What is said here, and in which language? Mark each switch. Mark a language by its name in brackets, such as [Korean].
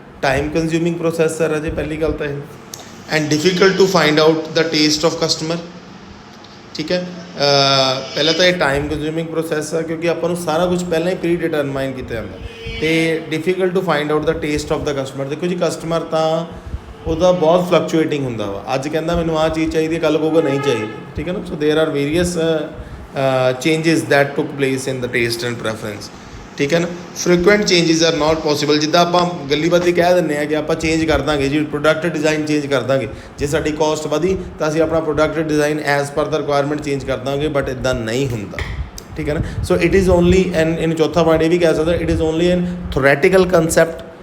[English] time consuming process ਹੈ ਰਾਜੇ, [Punjabi] ਪਹਿਲੀ ਗੱਲ ਤਾਂ ਇਹ। [English] And difficult to find out the taste of customer. ਠੀਕ ਹੈ? [Punjabi] ਪਹਿਲਾਂ ਤਾਂ ਇਹ ਟਾਈਮ ਕੰਜ਼ਿਊਮਿੰਗ ਪ੍ਰੋਸੈਸ ਆ ਕਿਉਂਕਿ ਆਪਾਂ ਨੂੰ ਸਾਰਾ ਕੁਝ ਪਹਿਲਾਂ ਹੀ ਪ੍ਰੀ ਡਿਟਰਮਾਈਨ ਕੀਤਾ ਜਾਂਦਾ। ਅਤੇ [English] Difficult to find out the taste of the customer. [Punjabi] ਦੇਖੋ ਜੀ ਕਸਟਮਰ ਤਾਂ ਉਹਦਾ ਬਹੁਤ ਫਲਕਚੁਏਟਿੰਗ ਹੁੰਦਾ ਵਾ। ਅੱਜ ਕਹਿੰਦਾ ਮੈਨੂੰ ਆਹ ਚੀਜ਼ ਚਾਹੀਦੀ ਹੈ, ਕੱਲ੍ਹ ਕਹੂਗਾ ਨਹੀਂ ਚਾਹੀਦੀ। ਠੀਕ ਹੈ ਨਾ? [English] So there are various changes that took place in the taste and preference। [Punjabi] ਠੀਕ ਹੈ ਨਾ। [English] frequent changes are not possible, [Punjabi] ਜਿੱਦਾਂ ਆਪਾਂ ਗੱਲੀ ਬਾਤੀ ਕਹਿ ਦਿੰਦੇ ਆ ਕਿ ਆਪਾਂ ਚੇਂਜ ਕਰ ਦਾਂਗੇ ਜੀ, ਪ੍ਰੋਡਕਟ ਡਿਜ਼ਾਈਨ ਚੇਂਜ ਕਰ ਦਾਂਗੇ, ਜੇ ਸਾਡੀ ਕਾਸਟ ਵਧੀ ਤਾਂ ਅਸੀਂ ਆਪਣਾ ਪ੍ਰੋਡਕਟ ਡਿਜ਼ਾਈਨ ਐਜ਼ ਪਰ ਦਾ ਰਿਕੁਆਇਰਮੈਂਟ ਚੇਂਜ ਕਰ ਦਾਂਗੇ, ਬਟ ਇੱਦਾਂ ਨਹੀਂ ਹੁੰਦਾ, ਠੀਕ ਹੈ ਨਾ। [English] so it is only an, [Punjabi] ਇਹਨੂੰ ਚੌਥਾ ਪੁਆਇੰਟ ਇਹ ਵੀ ਕਹਿ ਸਕਦੇ, [English] It is only an theoretical concept.